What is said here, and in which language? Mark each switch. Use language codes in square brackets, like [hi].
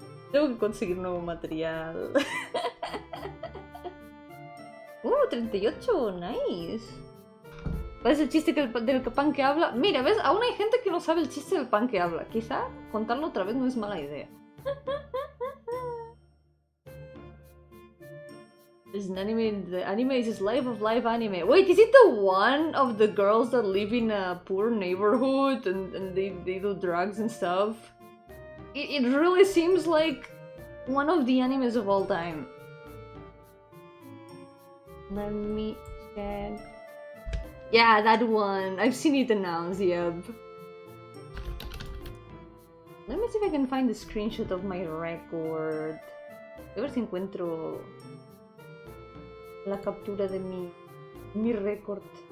[es] Tengo que conseguir nuevo material. 38, [en] nice. [es] ¿Cuál es el chiste del pan que habla? Mira, ¿ves? Aún hay gente que no sabe el chiste del pan que habla. Quizá contarlo otra vez no es mala idea. [en] There's an anime, the anime is Life of Life anime. Wait, is it the one of the girls that live in a poor neighborhood and they do drugs and stuff? It really seems like one of the animes of all time. Let me check. Yeah, that one. I've seen it announced, yep. Let me see if I can find the screenshot of my record. [es] A ver si encuentro la captura de mi record.